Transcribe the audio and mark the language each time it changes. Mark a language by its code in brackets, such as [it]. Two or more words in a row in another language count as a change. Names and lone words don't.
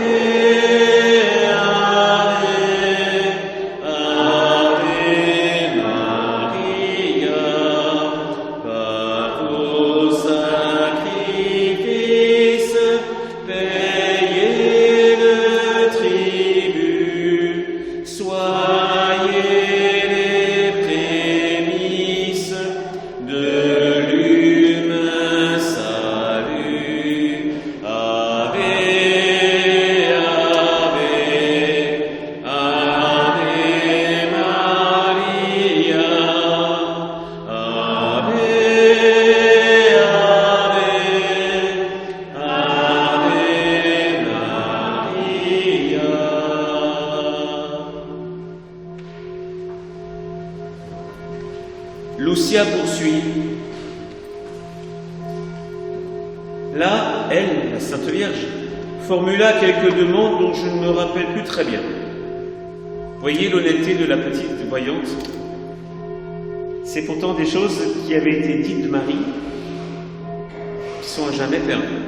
[la] Ave, Ave Maria, [fr] par vos sacrifices, payez le tribut, soyez les prémices de l'humain salut. [la] Ave, Ave, Ave Maria, Ave, Ave, Ave Maria. [fr] Lucia poursuit. Là, elle, la Sainte Vierge, formula quelques demandes dont je ne me rappelle plus très bien. Voyez l'honnêteté de la petite voyante. C'est pourtant des choses qui avaient été dites de Marie, qui sont à jamais perdues.